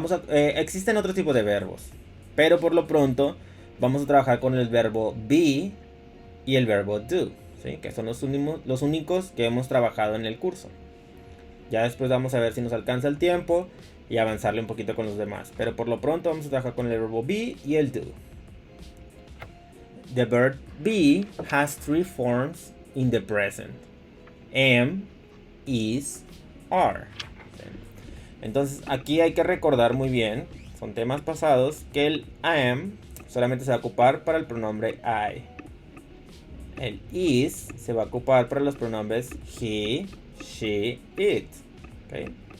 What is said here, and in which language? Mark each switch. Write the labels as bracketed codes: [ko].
[es] Existen otro tipo de verbos, pero por lo pronto vamos a trabajar con el verbo be y el verbo do, ¿sí? Que son los únicos que hemos trabajado en el curso. Ya después vamos a ver si nos alcanza el tiempo y avanzarle un poquito con los demás. Pero por lo pronto vamos a trabajar con el verbo be y el do. [en] The verb be has three forms in the present: am, is, are. [es] Entonces aquí hay que recordar muy bien, son temas pasados, que el am solamente se va a ocupar para el pronombre I. El is se va a ocupar para los pronombres he, she, it. Okay.